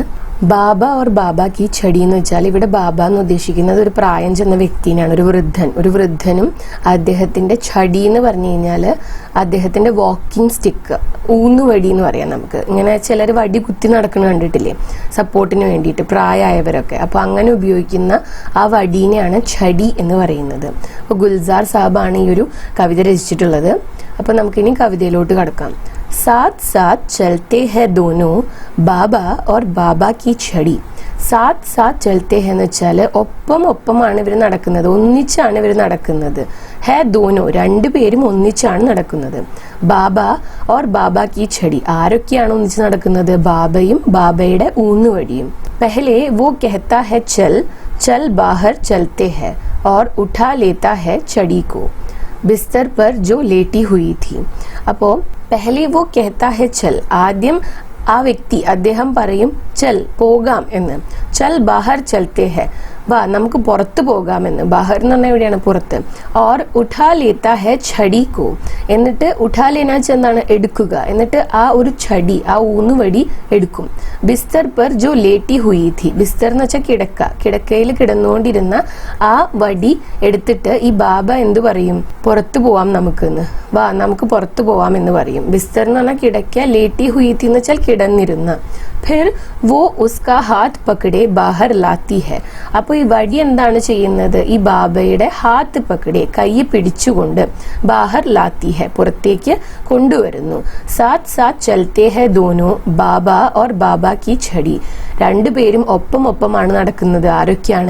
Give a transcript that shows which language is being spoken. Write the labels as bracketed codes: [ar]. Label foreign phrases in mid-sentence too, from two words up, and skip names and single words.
[hi] बाबा और बाबा की छड़ी [ml] എന്ന് വെച്ചാൽ ഇവിടെ ബാബ എന്ന് ഉദ്ദേശിക്കുന്നത് ഒരു പ്രായം ചെന്ന വ്യക്തിനെയാണ്, ഒരു വൃദ്ധനും അദ്ദേഹത്തിന്റെ ഛടി എന്ന് പറഞ്ഞു കഴിഞ്ഞാൽ അദ്ദേഹത്തിന്റെ [en] walking stick, [ml] ഊന്നുവടി എന്ന് പറയാം നമുക്ക്. ഇങ്ങനെ ചിലർ വടി കുത്തി നടക്കുന്നത് കണ്ടിട്ടില്ലേ, സപ്പോർട്ടിന് വേണ്ടിയിട്ട് പ്രായമായവരൊക്കെ. അപ്പോൾ അങ്ങനെ ഉപയോഗിക്കുന്ന ആ വടീനെയാണ് ഛടി എന്ന് പറയുന്നത്. അപ്പോൾ ഗുൽസാർ സാബാണ് ഈ ഒരു കവിത രചിച്ചിട്ടുള്ളത്. അപ്പോൾ നമുക്കിനി കവിതയിലോട്ട് കടക്കാം. [hi] साथ साथ चलते हैं दोनों बाबा और बाबा की छड़ी. साथ साथ चलते हैं [ml] എന്ന് വെച്ചാൽ ഒപ്പമാണ് ഇവർ നടക്കുന്നത്, ഒന്നിച്ചാണ് ഇവർ നടക്കുന്നത്. [hi] हैं दोनों [ml] രണ്ടുപേരും ഒന്നിച്ചാണ് നടക്കുന്നത്. [hi] बाबा और बाबा की छड़ी [ml] ആരൊക്കെയാണ് ഒന്നിച്ച് നടക്കുന്നത്? ബാബയും ബാബയുടെ ഊന്നുവടിയും. [hi] पहले वो कहता है चल चल बाहर चलते हैं और उठा लेता है छड़ी को बिस्तर पर जो लेटी हुई थी. [ml] അപ്പോൾ [hi] पहले वो कहता है चल, [ml] ആദ്യം ആ വ്യക്തി അദ്ദേഹം പറയും ചൽ പോകാം എന്ന്. [hi] चल बाहर चलते हैं, [ml] വാ നമുക്ക് പുറത്ത് പോകാമെന്ന്. ബാഹർ എന്ന് പറഞ്ഞാൽ എവിടെയാണ്? പുറത്ത്. [hi] और उठा लेता है छड़ी को, [ml] എന്നിട്ട് [hi] उठा लेना [ml] എന്താണ്? എടുക്കുക. എന്നിട്ട് ആ ഒരു ഛടി, ആ ഊന്നുവടി എടുക്കും. [hi] बिस्तर पर जो लेटी हुई थी, [ml] ബിസ്തർ എന്ന് വെച്ചാൽ കിടക്ക, കിടക്കയിൽ കിടന്നുകൊണ്ടിരുന്ന ആ വടി എടുത്തിട്ട് ഈ ബാബ എന്ത് പറയും? പുറത്തു പോവാം നമുക്കെന്ന്, വാ നമുക്ക് പുറത്തു പോവാം എന്ന് പറയും. ബിസ്തർ എന്ന് പറഞ്ഞാൽ കിടക്ക, [hi] लेटी हुई थी [ml] എന്ന് വെച്ചാൽ കിടന്നിരുന്ന. [hi] फिर वो उसका हाथ पकड़े बाहर लाती है. [ml] അപ്പോൾ ഈ വടി എന്താണ് ചെയ്യുന്നത്? ഈ ബാബയുടെ [hi] हाथ पकड़े, [ml] കൈ പിടിച്ചുകൊണ്ട് [hi] बाहर लाती है [ml] പുറത്തേക്ക് കൊണ്ടുവരുന്നു. [hi] साथ साथ चलते हैं दोनों बाबा और बाबा की छड़ी, [ml] രണ്ടുപേരും ഒപ്പമാണ് നടക്കുന്നത്. ആരൊക്കെയാണ്?